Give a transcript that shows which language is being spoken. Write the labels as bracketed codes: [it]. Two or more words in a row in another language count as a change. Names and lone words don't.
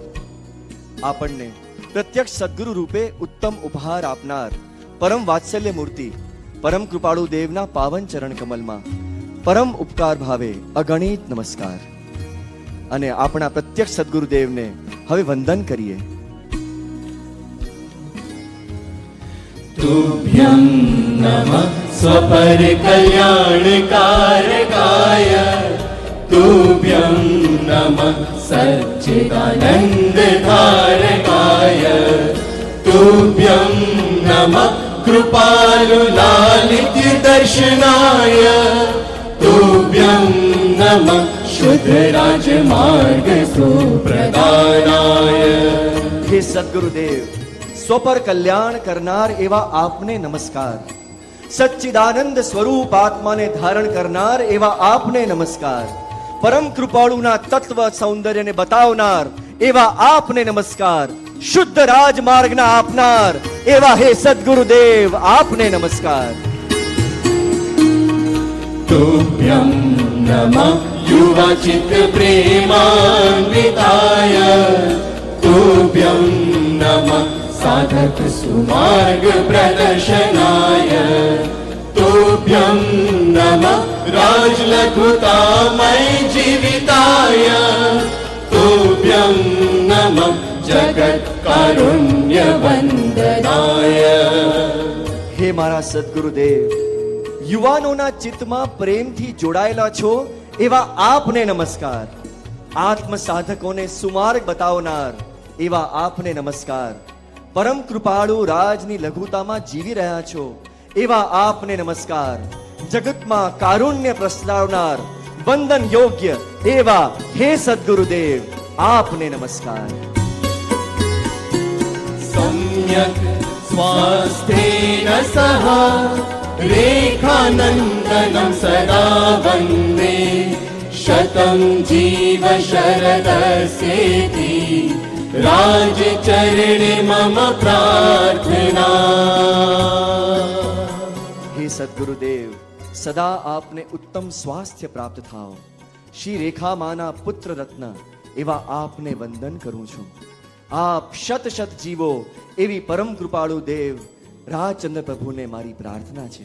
[gu] આપણને પ્રત્યક્ષ સદગુરુ રૂપે ઉત્તમ ઉપહાર આપનાર પરમ વાત્સલ્ય મૂર્તિ પરમ કૃપાળુ દેવના પાવન ચરણ કમલમાં પરમ ઉપકાર ભાવે અગણિત નમસ્કાર. અને આપણા પ્રત્યક્ષ સદગુરુદેવને હવે વંદન કરીએ. [sa] तुभ्यं नमः स्वपर कल्याणकारकाय तुभ्यं नमः सच्चिदानन्द धारकाय तुभ्यं नमः कृपालुलालित्य दर्शनाय तुभ्यं नमः शुद्ध राजमार्ग सुप्रदानाय. [gu] હે સદગુરુદેવ, સ્વપર કલ્યાણ કરનાર એવા આપને નમસ્કાર. સચ્ચિદાનંદ સ્વરૂપ આત્માને ધારણ કરનાર એવા આપને નમસ્કાર. પરમ કૃપાળુના તત્વ સૌંદર્યને બતાવનાર એવા આપને નમસ્કાર. શુદ્ધ રાજમાર્ગના આપનાર એવા હે સદગુરુદેવ આપને નમસ્કાર. [sa] तुभ्यं नमः युवाचित प्रेमान्विताय तुभ्यं नमः साधक सुमार्ग प्रदर्शनाय तुभ्यं नमः राजलघुतामय जीविताय तुभ्यं नमः जगत कारुण्य वंदनाय. [gu] હે મારા સદગુરુદેવ, યુવાનોના ચિત્તમાં પ્રેમથી જોડાયેલા છો એવા આપને નમસ્કાર. આત્મ સાધકોને સુમાર્ગ બતાવનાર એવા આપને નમસ્કાર. પરમ કૃપાળુ રાજની લઘુતામાં જીવી રહ્યા છો એવા આપને નમસ્કાર. જગતમાં કારુણ્ય પ્રસરાવનાર વંદન યોગ્ય એવા હે સદગુરુદેવ આપને નમસ્કાર. [sa] सम्यक् स्वास्थ्येन सह रेखानन्दनं सदा वन्दे शतं जीव शरदस्येति राजचरणे मम प्रार्थना. [gu] હે સદગુરુદેવ, સદા આપને ઉત્તમ સ્વાસ્થ્ય પ્રાપ્ત થાઓ. શ્રી રેખા માના પુત્ર રત્ન એવા આપને વંદન કરું છું. આપ શત શત જીવો એવી પરમ કૃપાળુ દેવ રાજચંદ્ર પ્રભુને મારી પ્રાર્થના છે.